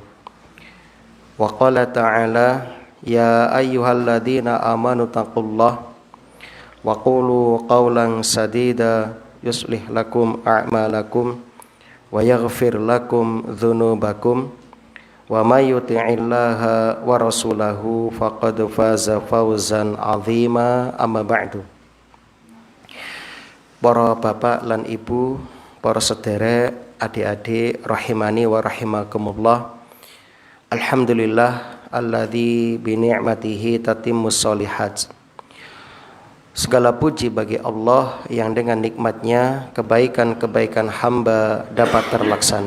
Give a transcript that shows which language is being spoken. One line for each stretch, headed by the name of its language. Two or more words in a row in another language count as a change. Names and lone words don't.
Arabic: وقال تعالى، يا أيها الذين آمنوا اتقوا الله وقولوا قولا سديدا يصلح لكم أعمالكم ويغفر لكم ذنوبكم ومن يطع الله ورسوله فقد فاز فوزا عظيما. أما بعد.
Javanese: Para bapak lan ibu, para sederek,
Arabic: adik-adik رحمني ورحمكم الله. الحمد لله الذي بنعمته تتم الصالحات.
Indonesian: Segala puji bagi Allah yang dengan nikmatnya kebaikan-kebaikan hamba dapat terlaksana.